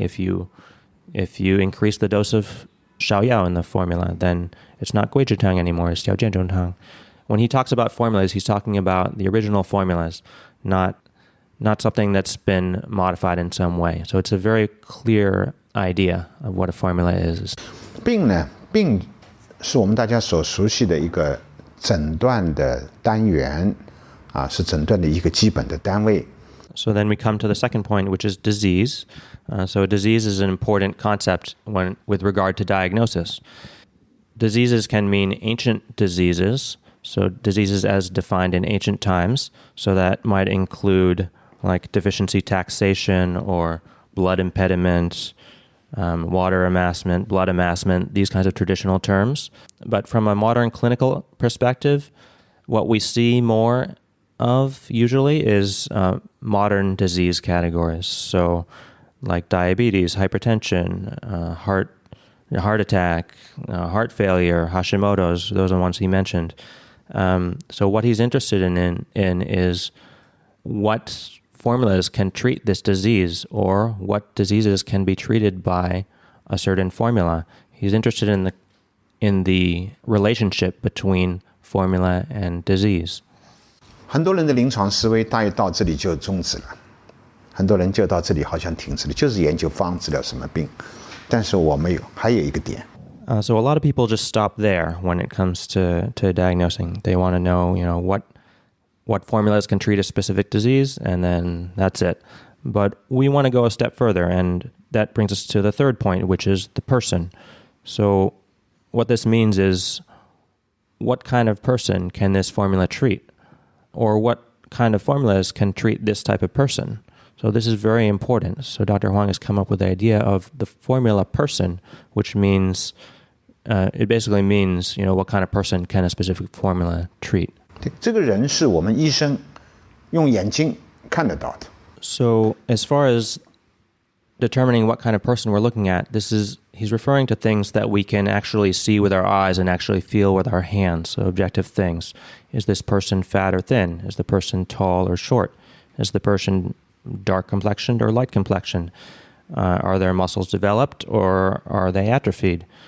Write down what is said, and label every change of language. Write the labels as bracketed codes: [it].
[en] If you increase the dose of xiaoyao in the formula, then it's not guizhitang anymore, it's xiaojianzhongtang. When he talks about formulas, he's talking about the original formulas, not something that's been modified in some way. So it's a very clear idea of what a formula is. [zh] 病呢，病是我们大家所熟悉的一个诊断的单元啊，是诊断的一个基本的单位。 [en] So then we come to the second point, which is disease. So a disease is an important concept with regard to diagnosis. Diseases can mean ancient diseases, so diseases as defined in ancient times. So that might include like deficiency taxation or blood impediment, water amassment, blood amassment, these kinds of traditional terms. But from a modern clinical perspective, what we see more of usually is modern disease categories. So like diabetes, hypertension, heart attack, heart failure, Hashimoto's, those are the ones he mentioned. So what he's interested in is what formulas can treat this disease or what diseases can be treated by a certain formula. He's interested in the relationship between formula and disease. [zh] 很多人的临床思维大约到这里就终止了，很多人就到这里好像停止了，就是研究方治疗什么病。但是我们还有一个点。 [en] So a lot of people just stop there when it comes to diagnosing. They want to know, what formulas can treat a specific disease, and then that's it. But we want to go a step further, and that brings us to the third point, which is the person. So what this means is, what kind of person can this formula treat? Or what kind of formulas can treat this type of person? So this is very important. So Dr. Huang has come up with the idea of the formula person, which means, it basically means, what kind of person can a specific formula treat. [zh] 这个人是我们医生用眼睛看得到的。 [en] So as far as determining what kind of person we're looking at, he's referring to things that we can actually see with our eyes and actually feel with our hands, so objective things. Is this person fat or thin? Is the person tall or short? Is the person dark complexioned or light complexioned? Are their muscles developed or are they atrophied?